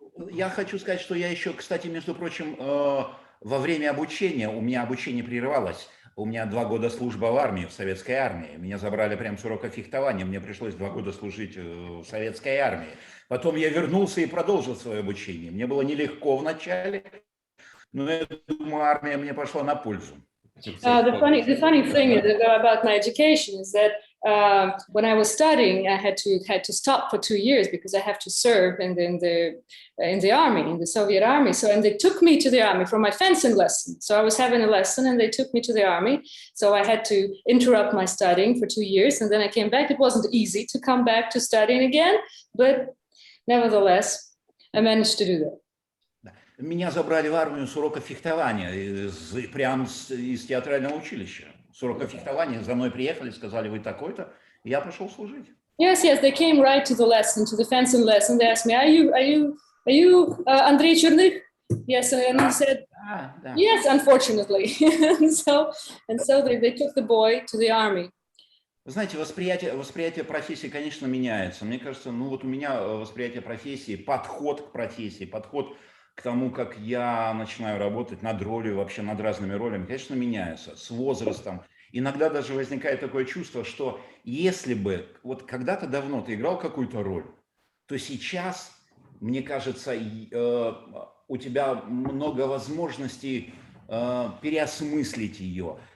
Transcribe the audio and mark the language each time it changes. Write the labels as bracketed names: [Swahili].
[Russian] Я хочу сказать, что я еще, кстати, между прочим, во время обучения, у меня обучение прервалось. У меня 2 года служба в армии, в советской армии. Меня забрали прямо с урока фехтования. Мне пришлось 2 года служить в советской армии. Потом я вернулся и продолжил свое обучение. Мне было нелегко вначале, но я думаю, армия мне пошла на пользу. [English] The funny thing about my education is that when I was studying, I had to stop for 2 years because I have to serve in the army, in the Soviet army. So, and they took me to the army for my fencing lesson. So I was having a lesson and they took me to the army. So I had to interrupt my studying for 2 years. And then I came back. It wasn't easy to come back to studying again, but nevertheless, I managed to do that. [Russian] Меня забрали в армию с урока фехтования, прямо из театрального училища. С урока фехтования за мной приехали, сказали, вы такой-то, и я пошел служить. [English] Yes, they came right to the lesson, to the fencing lesson. They asked me, are you Andrey Chernykh? Yes, and I said, yes, unfortunately. and so they took the boy to the army. [Russian] Вы знаете, восприятие профессии, конечно, меняется. Мне кажется, ну вот у меня восприятие профессии, подход к профессии, подход к тому, как я начинаю работать над ролью, вообще над разными ролями, конечно, меняется с возрастом. Иногда даже возникает такое чувство, что если бы вот когда-то давно ты играл какую-то роль, то сейчас, мне кажется, у тебя много возможностей переосмыслить ее.